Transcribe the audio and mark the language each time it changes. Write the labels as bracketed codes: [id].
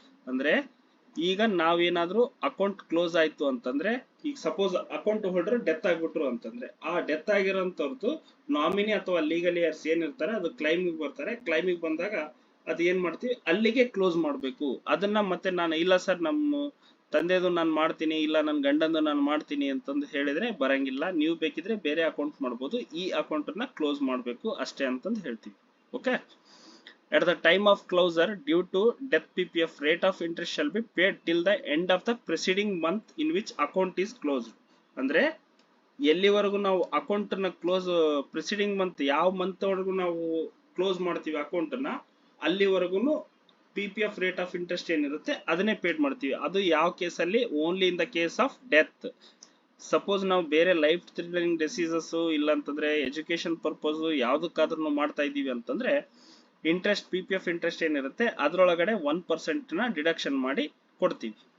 [kn] ಅಂದ್ರೆ ಈಗ ನಾವೇನಾದ್ರೂ ಅಕೌಂಟ್ ಕ್ಲೋಸ್ ಆಯ್ತು ಅಂತಂದ್ರೆ, ಈಗ ಸಪೋಸ್ ಅಕೌಂಟ್ ಹೋಲ್ಡರ್ ಡೆತ್ ಆಗ್ಬಿಟ್ರು ಅಂತಂದ್ರೆ ಆ ಡೆತ್ ಆಗಿರೋಂಥವ್ರದ್ದು ನಾಮಿನಿ ಅಥವಾ ಲೀಗಲ್ ಇಯರ್ಸ್ ಏನಿರ್ತಾರೆ ಅದು ಕ್ಲೈಮಿಗೆ ಬರ್ತಾರೆ. ಕ್ಲೈಮಿಗೆ ಬಂದಾಗ ಅದ್ ಏನ್ ಮಾಡ್ತೀವಿ ಅಲ್ಲಿಗೆ ಕ್ಲೋಸ್ ಮಾಡ್ಬೇಕು. ಅದನ್ನ ಮತ್ತೆ ನಾನು ಇಲ್ಲ ಸರ್ ನಮ್ಮ ತಂದೆದು ನಾನು ಮಾಡ್ತೀನಿ, ಇಲ್ಲ ನನ್ನ ಗಂಡಂದು ನಾನು ಮಾಡ್ತೀನಿ ಅಂತಂದು ಹೇಳಿದ್ರೆ ಬರಂಗಿಲ್ಲ. ನೀವು ಬೇಕಿದ್ರೆ ಬೇರೆ ಅಕೌಂಟ್ ಮಾಡ್ಬೋದು, ಈ ಅಕೌಂಟ್ ಅನ್ನ ಕ್ಲೋಸ್ ಮಾಡಬೇಕು ಅಷ್ಟೇ ಅಂತಂದು ಹೇಳ್ತೀವಿ. Okay. [en] At the time of closure due to death, PPF rate of interest shall be paid till the end of the preceding month in which account is closed. [kn] ಅಂದ್ರೆ ಎಲ್ಲಿವರೆಗೂ ನಾವು ಅಕೌಂಟ್ ನ close preceding month ಯಾವ month ವರೆಗೂ ನಾವು close ಮಾಡ್ತೀವಿ account ಅನ್ನ ಅಲ್ಲಿವರೆಗೂ PPF ರೇಟ್ ಆಫ್ ಇಂಟ್ರೆಸ್ಟ್ ಏನಿರುತ್ತೆ ಅದನ್ನೇ ಪೇಡ್ ಮಾಡ್ತೀವಿ. ಅದು ಯಾವ ಕೇಸಲ್ಲಿ, [en] Only in the case of death. [kn] Suppose ನಾವು ಬೇರೆ ಲೈಫ್ ಥ್ರೆಟನಿಂಗ್ ಡಿಸೀಸಸ್ ಇಲ್ಲ ಅಂತಂದ್ರೆ ಎಜುಕೇಶನ್ ಪರ್ಪಸ್ ಯಾವ್ದಕ್ಕಾದ್ರೂ ಮಾಡ್ತಾ ಇದೀವಿ ಅಂತಂದ್ರೆ ಇಂಟ್ರೆಸ್ಟ್ PPF ಇಂಟ್ರೆಸ್ಟ್ ಏನಿರುತ್ತೆ ಅದರೊಳಗಡೆ 1% ನ ಡಿಡಕ್ಷನ್ ಮಾಡಿ ಕೊಡ್ತೀವಿ.